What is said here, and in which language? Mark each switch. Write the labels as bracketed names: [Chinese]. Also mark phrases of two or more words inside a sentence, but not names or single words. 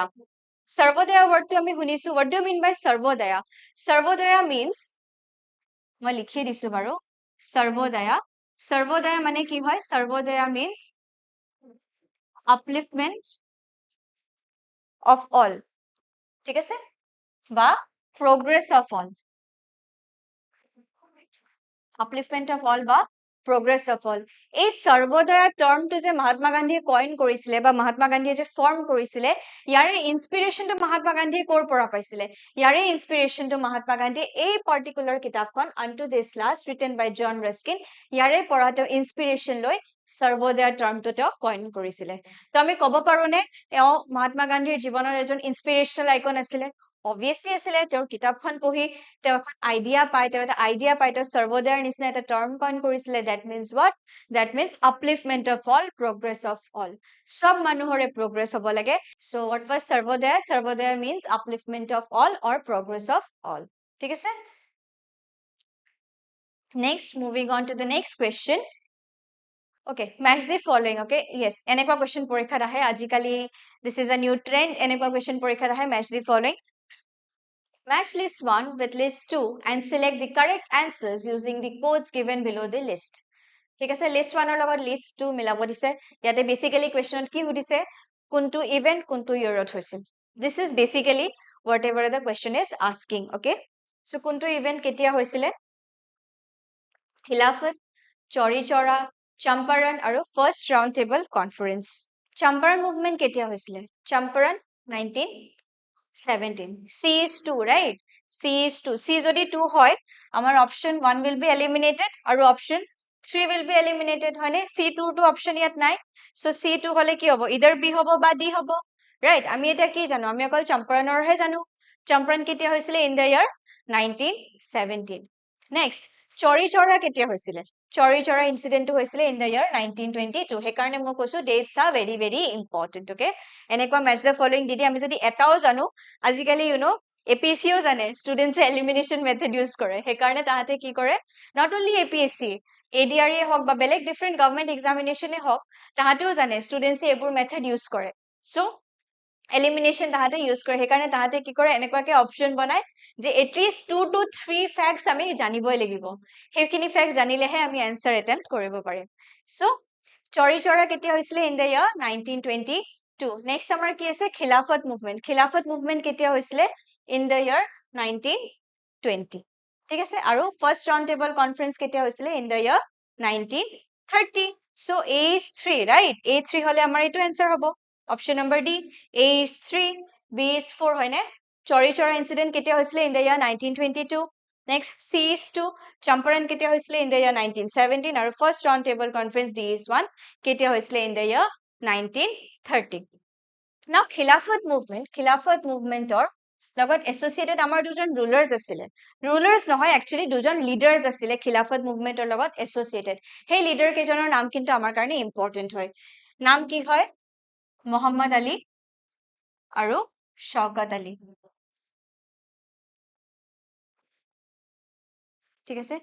[Assamese] সৰ্বদয়া ৱৰ্ডটো আমি শুনিছো, [English] what do you mean by সৰ্বদয়া? [Assamese] সৰ্বদয়া means, মই লিখি দিছো বাৰু, সৰ্বদয়া, সৰ্বদয়া মানে কি হয়? [English] সৰ্বদয়া means upliftment of all, [Assamese] ঠিক আছে, [English] বা progress of all, upliftment of all বা progress of all। [Assamese] এই সৰ্বদয়া টাৰ্মটো যে মহাত্মা গান্ধীয়ে কইন কৰিছিলে বা মহাত্মা গান্ধীয়ে যে ফৰ্ম কৰিছিলে, ইয়াৰে ইনস্পিৰেশনটো মহাত্মা গান্ধীয়ে ক'ৰ পৰা পাইছিলে? ইয়াৰে ইনস্পিৰেশনটো মহাত্মা গান্ধীয়ে এই পাৰ্টিকুলাৰ কিতাপখন আনটু দিছ লাষ্ট [English] written by [Assamese] জন ৰাস্কিন, ইয়াৰে পৰা তেওঁ ইনস্পিৰেশন লৈ সৰ্বদয়া টাৰ্মটো তেওঁ কইন কৰিছিলে। তো আমি ক'ব পাৰো নে তেওঁ মহাত্মা গান্ধীৰ জীৱনৰ এজন ইনস্পিৰেশনাল আইকন আছিলে? অবভিয়াছলি আছিলে। তেওঁৰ কিতাপখন পঢ়ি তেওঁ এখন আইডিয়া পায়, তেওঁ এটা আইডিয়া পায়, তেওঁ সৰ্বদয়াৰ নিচিনা এটা টাৰ্ম কইন কৰিছিলে। [English] that means what? That means upliftment of all, progress of all, [Assamese] সব মানুহৰে progress হ'ব লাগে। [English] So what was সৰ্বদয়া? সৰ্বদয়া means upliftment of all or progress of all, [Assamese] ঠিক আছে। [English] Next, moving on to the next question. Okay, match the following. Okay, yes, [Assamese] এনেকুৱা question পৰীক্ষাত আহে আজিকালি, [English] this is a new trend, [Assamese] এনেকুৱা question পৰীক্ষাত আহে, [English] match the following. Match list 1 with list 2 and select the correct answers using the codes given below the list. [Assamese] ঠিক আছে, list 1 ৰ লগত list 2 মিলাব দিছে। ইয়াতে বেসিক্যালি কোৱেশ্চনত কি সুধিছে? কোনটো ইভেন্ট কোনটো ইয়াৰত হৈছিল? [English] This is basically whatever the question is asking. Okay, so [Assamese] কোনটো ইভেন্ট কেতিয়া হৈছিলে? খিলাফত, চৌৰি চৌৰা, চম্পাৰণ আৰু ফাৰ্ষ্ট ৰাউণ্ড টেবল কনফাৰেন্স। চম্পাৰণ মুভমেন্ট কেতিয়া হৈছিলে? চম্পাৰণ 1917। [English] C is 2, right? C is 2. [Assamese] C যদি 2 হয়, আমাৰ [English] option 1 will be eliminated আৰু option 3 will be eliminated, [Assamese] হয়নে? C2 টো option ইয়াত নাই। So C2 হলে কি হ'ব? either B হ'ব বা D হ'ব, right? আমি এটা কি জানো? আমি অকল চম্পাৰণৰহে জানো। চম্পাৰণ কেতিয়া হৈছিলে? [English] in the year 1917. Next, [Assamese] চৌৰি চৌৰা কেতিয়া হৈছিলে? চৌৰি চৌৰা ইনসিডেন্টটো হৈছিলে [English] in the year 1922। [Assamese] সেইকাৰণে মই কৈছো [English] dates are very very important, okay? [Assamese] এনেকুৱা [English] match the following [Assamese] দিদি আমি যদি এটাও জানো, আজিকালি APSCও জানে ষ্টুডেন্টছে [English] elimination method use [Assamese] কৰে। সেইকাৰণে তাহাঁতে কি কৰে, [English] not only APSC, [Assamese] ADRE হওক বা বেলেগ [English] different government [Assamese] এক্সামিনেশনে হওক, তাহাঁতেও জানে ষ্টুডেন্টছে এইবোৰ [English] method use [Assamese] কৰে। [English] so elimination [Assamese] তাহাঁতে ইউজ কৰে। সেইকাৰণে তাহাঁতে কি কৰে, এনেকুৱাকে অপশ্যন বনায় যে [English] at least 2 to 3 facts [Assamese] আমি জানিবই লাগিব। সেইখিনি ফ্যাক্টস জানিলেহে আমি [English] answer attempt [Assamese] কৰিব পাৰিম। সো চৌৰি চৌৰা কেতিয়া হৈছিলে? [English] in the year 1922। [Assamese] নেক্সট আমাৰ কি আছে? খিলাফত মুভমেন্ট। খিলাফত মুভমেন্ট কেতিয়া হৈছিলে? [English] in the year 1920, [Assamese] ঠিক আছে। আৰু ফাৰ্ষ্ট ৰাউণ্ড টেবল কনফাৰেন্স কেতিয়া হৈছিলে? [English] in the year 1930। সো A is 3, right? [Assamese] A3 হলে আমাৰ এইটো এনসাৰ হ'ব, অপশ্যন নম্বৰ D। [English] A is 3, B is 4, [Assamese] হয়নে? চৌৰি চৌৰা ইনসিডেন্ট কেতিয়া হৈছিলে? [English] in the year 1922। নেক্সট C is 2, [Assamese] চম্পাৰণ কেতিয়া হৈছিলে? [English] in the year 1917। আৰু ফাৰ্ষ্ট ৰাউণ্ড টেবল কনফাৰেন্স D is 1 [Assamese] কেতিয়া হৈছিলে? [English] in the year 1930। [Assamese] Now খিলাফত মুভমেন্টৰ লগত এছ'চিয়েটেড আমাৰ দুজন ৰুলাৰ্ছ আছিলে। ৰুলাৰ্ছ নহয়, একচুৱেলি দুজন লিডাৰ্ছ আছিলে খিলাফত মুভমেন্টৰ লগত এছ'চিয়েটেড। সেই লিডাৰ কেইজনৰ নাম কিন্তু আমাৰ কাৰণে ইম্পৰ্টেন্ট হয়। নাম কি হয়? মোহাম্মদ আলী আৰু শওকত আলী, ঠিক আছে।